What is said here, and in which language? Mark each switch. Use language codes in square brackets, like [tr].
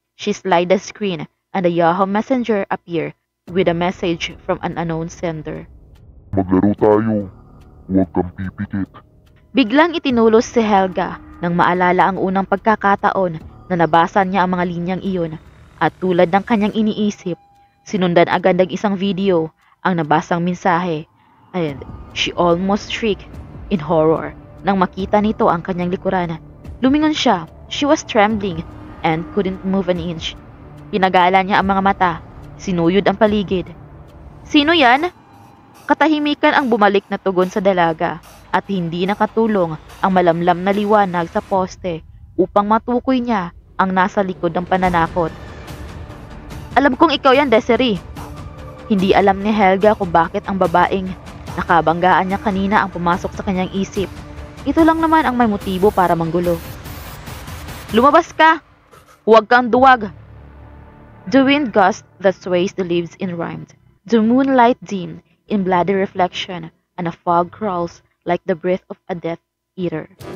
[en] She slid the screen and a Yahoo Messenger appeared with a message from an unknown sender. [tl] Maglaro tayo. Huwag kang pipikit. Biglang itinulos si Helga nang maalala ang unang pagkakataon na nabasa niya ang mga linyang iyon at tulad ng kanyang iniisip, sinundan agad ng isang video ang nabasang mensahe [en] and she almost shrieked in horror [tl] nang makita nito ang kanyang likuran. Lumingon siya. [en] She was trembling and couldn't move an inch. [tl] Pinagala niya ang mga mata, sinuyod ang paligid. Sino yan? Katahimikan ang bumalik na tugon sa dalaga at hindi nakatulong ang malamlam na liwanag sa poste upang matukoy niya ang nasa likod ng pananakot. Alam kong ikaw yan, Desiree. Hindi alam ni Helga kung bakit ang babaeng nakabanggaan niya kanina ang pumasok sa kanyang isip. Ito lang naman ang may motibo para manggulo. Lumabas ka! Huwag kang duwag! [en] The wind gust that sways the leaves in rhymed. The moonlight dim in bloody reflection, and a fog crawls like the breath of a death eater.